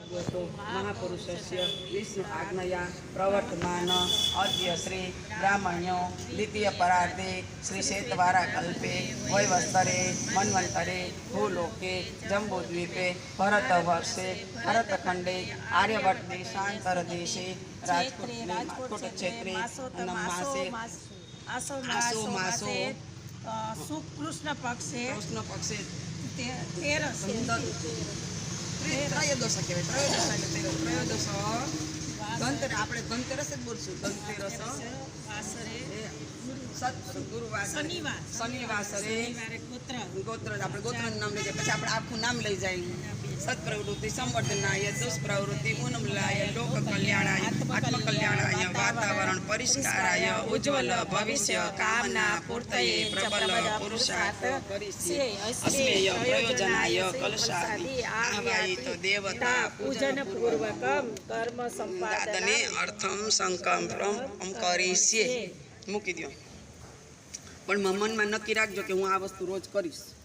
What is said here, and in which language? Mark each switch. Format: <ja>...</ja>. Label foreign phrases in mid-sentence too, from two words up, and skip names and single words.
<sa>महापुरुषस्य विष्णु आज्ञया प्रवर्तमान अद्य श्री ब्राह्मण्यो द्वितीय परार्धे श्री श्वेतवारा कल्पे वैवस्तरे मन्वन्तरे भूलोके जम्बूद्वीपे भरतवर्षे भरतखंडे आर्यभट्ट देशांतर देशे राजकोट क्षेत्रे मासे आसो मासो कृष्ण पक्षे</sa> <gu>ત્રયોદશ કહેવાય ત્રયોદશ ધનતેરસ આપણે ધનતેરસ જ બોલશું ધનતેરસ ગુરુવાર</gu> <sa>શનિવાસરે ગોત્ર</sa> <gu>આપણે ગોત્રનું નામ લઈ જાય પછી આપણે આખું નામ લઈ જાય</gu> <sa>સત્પ્રવૃત્તિ સંવર્ધનાય દુષ્પ્રવૃત્તિ ઉન્મૂલનાય લોક કલ્યાણાય આત્મ કલ્યાણાય વાતાવરણ પરિષ્કારાય ઉજ્જવલ ભવિષ્ય કામના પૂર્તયે પ્રબલ પુરુષાર્થ પરિસ્ય અસ્મેય પ્રયોજનાય કલશાદિ આવાયિત દેવતા પૂજન પૂર્વકમ કર્મ સંપાદને અર્થમ સંકલ્પમ કરીશ્યે</sa> <gu>મૂકી દો પણ મનમાં નક્કી રાખજો કે હું આ વસ્તુ રોજ કરીશ.</gu>